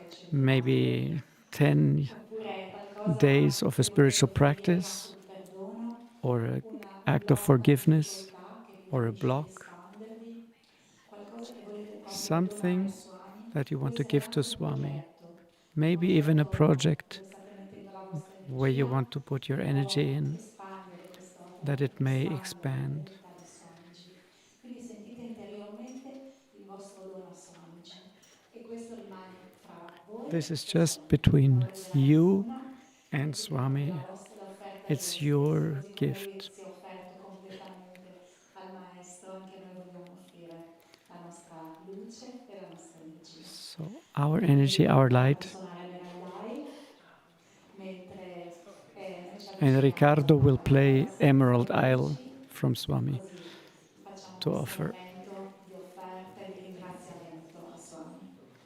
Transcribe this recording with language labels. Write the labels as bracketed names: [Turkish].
[English] Maybe 10 days of a spiritual practice, or an act of forgiveness, or a block. Something that you want to give to Swami. Maybe even a project where you want to put your energy in, that it may expand. [Italian] Quindi sentite interiormente il vostro dono a Swamiji e questo rimane fra voi. [English] This is just between you and Swami. It's your gift. [Italian] Si è offerto completamente al Maestro, anche noi vogliamo offrire la nostra luce e la nostra energia. [English] So our energy, our light. And Riccardo will play Emerald Isle from Swami to offer. [Italian] Di offerta e di ringraziamento a Swami.